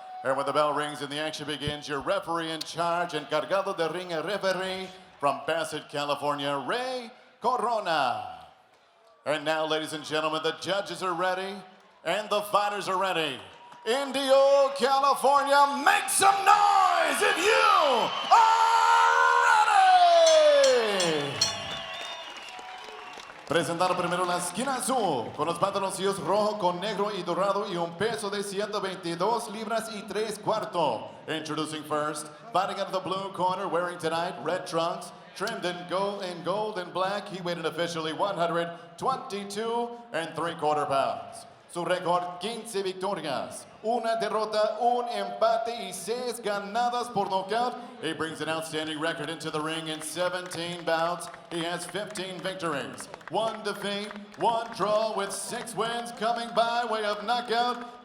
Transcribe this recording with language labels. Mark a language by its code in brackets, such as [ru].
[en] And when the bell rings and the action begins, your referee in charge, [es] encargado de ring [en] referee from Bassett, California, Ray Corona. And now, ladies and gentlemen, the judges are ready and the fighters are ready. Indio, California, make some noise if you are ready! [es] Presentando primero la esquina azul, con los pantaloncillos rojo con negro y dorado y un peso de 122 libras y 3/4. [en] Introducing first, fighting out of the blue corner, wearing tonight red trunks, trimmed in gold and black. He weighed in officially 122 3/4 pounds. [es] Su récord, 15 victorias, una derrota, un empate y 6 ganadas por nocaut. [en] He brings an outstanding record into the ring in 17 bouts. He has 15 victories, 1 defeat, 1 draw with 6 wins coming by way of knockout.